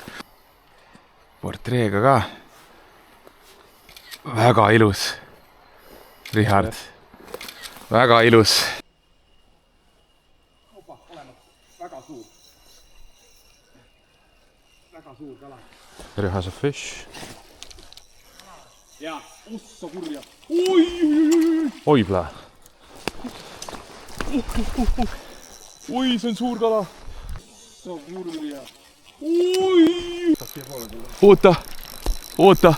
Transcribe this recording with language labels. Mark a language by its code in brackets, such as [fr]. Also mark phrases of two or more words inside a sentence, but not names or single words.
[et] Portreega ka. Väga ilus. Rihard. Väga ilus. Väga suur kala. [en] There has a fish. [et] Jaa, ossa kurja. Oibla. Oi, see on suur kala. Ossa kurja. Oota.